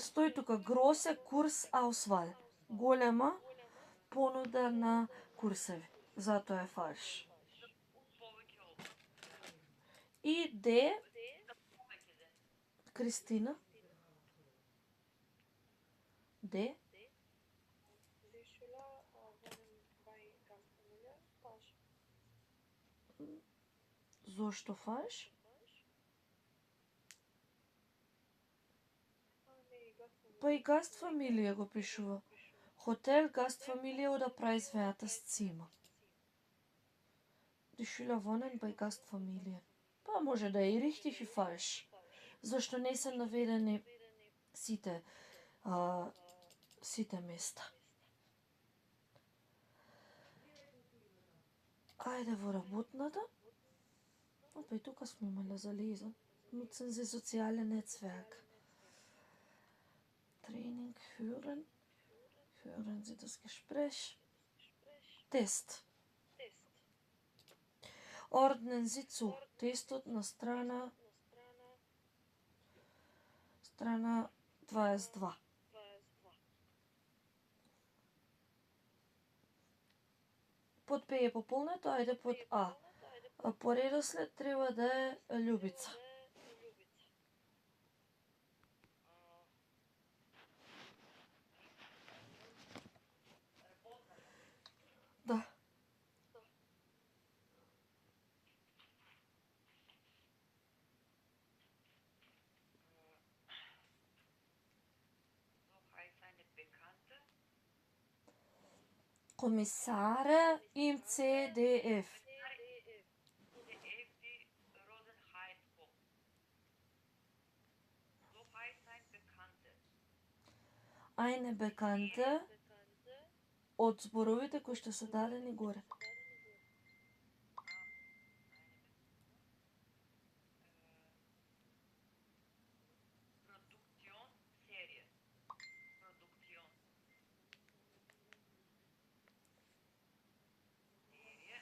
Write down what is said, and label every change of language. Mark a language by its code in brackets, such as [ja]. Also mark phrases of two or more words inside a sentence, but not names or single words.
[mk] Стои тука [de] große Kursauswahl. [mk] Голема понуда на курсеви. Затоа е фалш. Повеќе опит. И Д. Повеќе ден. Кристина. Д. [de] Die Schüler wohnen bei Gastfamilie, falsch. [mk] Зошто фалш? Па и Gastfamilie го пишува. [de] Hotel, Gastfamilie oder preiswertes Zimmer. Die Schüler wohnen bei Gastfamilie. [mk] Па може да е и richtig и falsch. Зашто не се наведени сите места. Ајде во работната. Опа и тука сме имале за лезен. [de] Nutzen Sie soziale Netzwerk. Training, hören. Hören Sie das Gespräch. Test. Ordnen Sie zu. [mk] Тестот на страна 22. Под Б е пополнето, ајде под А. По редослед треба да е Љубица. Да. [de] So heißt eine Bekannte. Kommissare im CDF. Die Rosenheim-Punkt. eine Bekannte [mk] од зборовите кои што се дадени горе. [de] Produktion, Serie. Produktion. Serie.